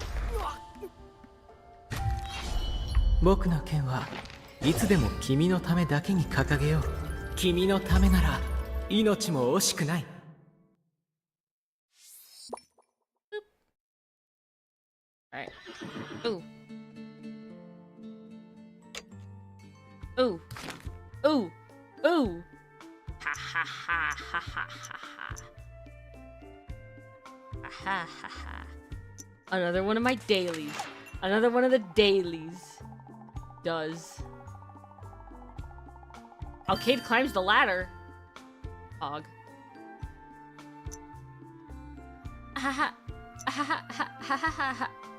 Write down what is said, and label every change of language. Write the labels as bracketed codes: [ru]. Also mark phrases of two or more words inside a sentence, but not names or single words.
[ja] 僕の剣はいつでも君のためだけに掲げよう。君のためなら命も惜しくない。 [en] Alright. Ooh. Ooh. Ooh. Ooh. Ha ha ha ha ha ha ha. Ha ha ha ha. Another one of my dailies. Another one of the dailies. Does. Alcade climbs the ladder. Hog. Ha ha ha ha ha ha ha ha.